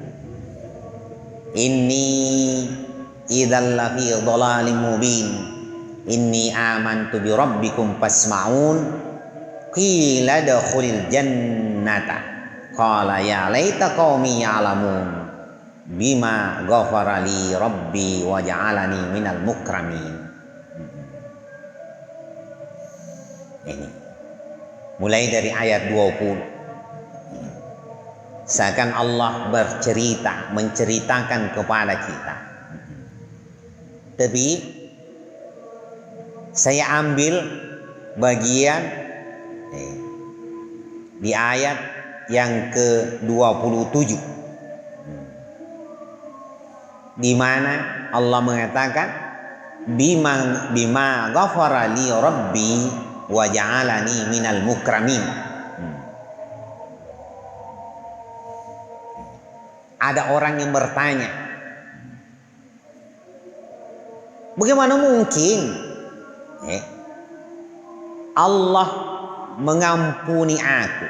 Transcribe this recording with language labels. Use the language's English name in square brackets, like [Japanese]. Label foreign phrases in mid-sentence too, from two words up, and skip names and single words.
[Arabic] إني إذا لفي ضلال مبين إني آمنت بربكم فاسمعون قيل ادخل الجنة قال يا ليت قومي يعلمون بما غفر لي ربي وجعلني من المكرمين. [Indonesian] Ini mulai dari ayat 20 seakan Allah menceritakan kepada kita, tapi saya ambil bagian di ayat yang ke-27 di mana Allah mengatakan [Arabic] بما غفر لي ربي وجعلني من المكرمين. [Indonesian] Ada orang yang bertanya, bagaimana mungkin Allah mengampuni aku?